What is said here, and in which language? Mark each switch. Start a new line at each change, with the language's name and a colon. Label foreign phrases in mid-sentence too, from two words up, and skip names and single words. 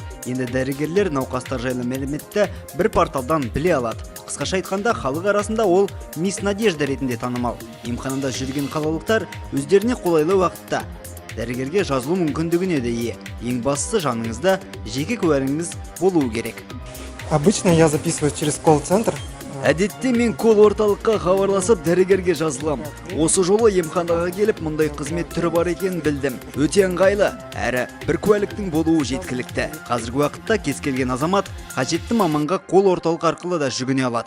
Kazakh: Енді дәрігерлер науқастар жайлы мәліметті бір порталдан біле алады. Қысқаша айтқанда, халық арасында ол Мисс Надежда ретінде танымал. Емханада жүрген қалалықтар өздеріне қолайлы уақытта дәрігерге жазылу мүмкіндігіне де ие. Ең бастысы жаныңызда жеке куәлігіңіз болуы керек.
Russian: Обычно я записываюсь через колл-центр.
Kazakh: Әдетте мен кол орталыққа хабарласып дәрігерге жазылам. Осы жолы емханаға келіп мұндай қызмет түрі бар екенін білдім. Өте ыңғайлы, әрі бір куәліктің болуы жеткілікті. Қазіргі уақытта кез келген азамат қажетті маманға кол орталық арқылы да жүгіне алады.